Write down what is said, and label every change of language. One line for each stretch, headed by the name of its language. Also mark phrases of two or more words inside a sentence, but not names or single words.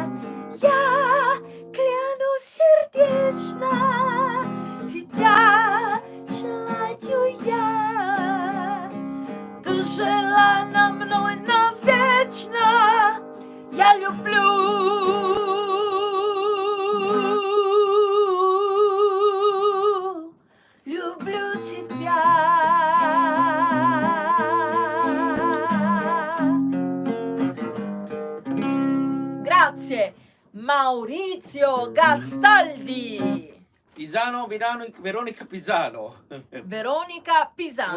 Russian: Я клянусь сердечно, тебя желаю я. Ты желана мной навечно, я люблю тебя.
Italian: Grazie Maurizio Gastaldi. Pisano, Veronica Pisano. Veronica Lo Pisano.